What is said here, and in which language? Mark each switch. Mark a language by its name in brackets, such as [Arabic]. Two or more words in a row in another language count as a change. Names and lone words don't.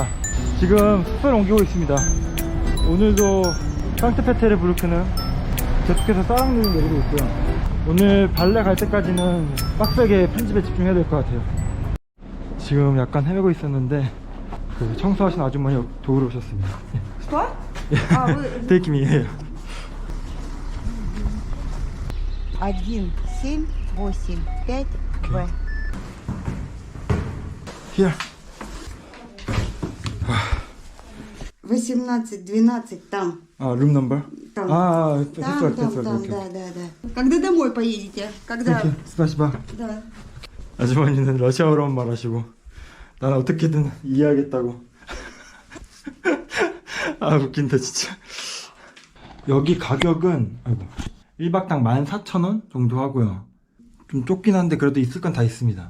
[Korean] 지금 숙소를 옮기고 있습니다. 오늘도 상트페테르부르크는 계속해서 싸랑눈을 내리고 있고요. 오늘 발레 갈 때까지는 빡세게 편집에 집중해야 될 것 같아요. 지금 약간 헤매고 있었는데 그 청소하신 아주머니 도우러 오셨습니다. [Russian] Что? А, вы... [English] Take me here. [Russian] 1, 7, 8, 5, В. [English] Here. [Russian] 18, 12, там. [English] 아, room number? [Russian] Там. [English] That's right, that's right. Okay. [Russian] Да. Когда домой поедете? Когда? [English] Okay, 스파시바. [Russian] Да. [Korean] 아주머니는 러시아어로만 말하시고 난 어떻게든 이해하겠다고. 아, 웃긴다 진짜. 여기 가격은 1박당 14,000원 정도 하고요. 좀 좁긴 한데 그래도 있을 건 다 있습니다.